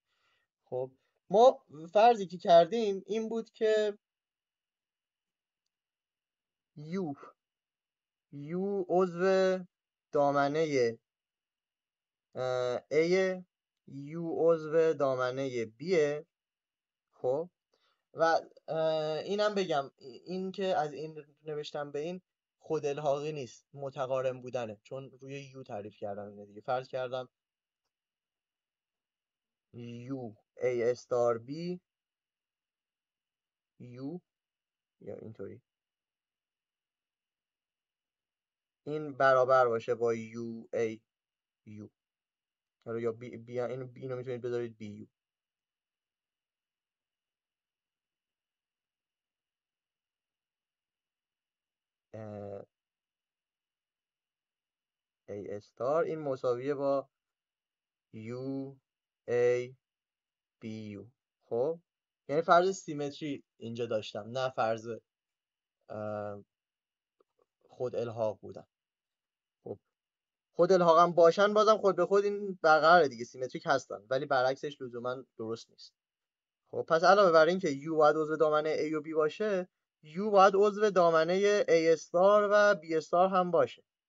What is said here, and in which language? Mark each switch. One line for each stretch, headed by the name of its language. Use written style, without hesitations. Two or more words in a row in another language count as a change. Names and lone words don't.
Persian: خب ما فرضی که کردیم این بود که یو عضو دامنه A، یو عضو دامنه B. خب و اینم بگم این که از این نوشتم به این خود الحاقی نیست، متقارن بودنه، چون روی یو تعریف کردم اینه دیگه. فرض کردم یو A استار B یو، یا اینطوری این برابر باشه با یو A یو، یا بی اینو میتونید بذارید بی یو. A استار این مساویه با یو A بی یو. خب یعنی فرض سیمتری اینجا داشتم، نه فرض خود الحاق بودن. خب خود الحاقم باشن بازم خود به خود این برقراره دیگه، سیمتریک هستن، ولی برعکسش لزوما درست نیست. خب پس علاوه بر این که یو باید عضو دامنه A و B باشه، یو باید عضو دامنه A استار و B استار هم باشه.